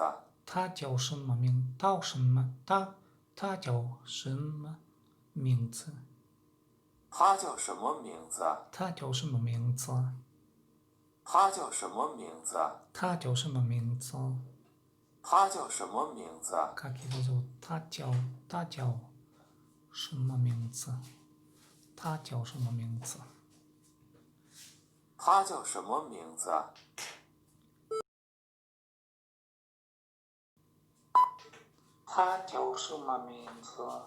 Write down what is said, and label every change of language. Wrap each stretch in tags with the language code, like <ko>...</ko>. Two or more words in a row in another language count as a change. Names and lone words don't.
<zh>他叫什么名？他什么？他叫什么名字？他叫什么名字？他叫什么名字？他叫什么名字？他叫什么名字？他叫什么名字？</zh> <ru>Как его зовут?</ru> <zh>他叫什么名字？他叫什么名字？他叫什么名字？他叫什么名字？</zh>